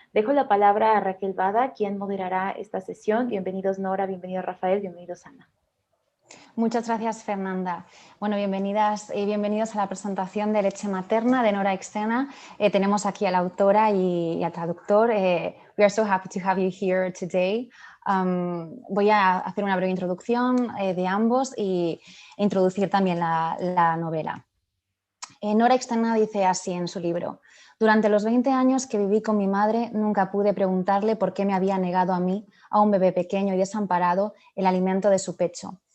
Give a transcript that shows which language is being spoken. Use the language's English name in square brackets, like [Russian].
[Spanish] Dejo la palabra a Raquel Bada, quien moderará esta sesión. Bienvenidos Nora, bienvenido Rafael, bienvenidos Ana. Muchas gracias, Fernanda. Bueno, bienvenidas y bienvenidos a la presentación de Leche Materna de Nora Ikstena. Tenemos aquí a la autora y al traductor. [English] We are so happy to have you here today. [Spanish] Voy a hacer una breve introducción de ambos e introducir también la novela. Nora Ikstena dice así en su libro: durante los 20 años que viví con mi madre, nunca pude preguntarle por qué me había negado a mí, a un bebé pequeño y desamparado, el alimento de su pecho.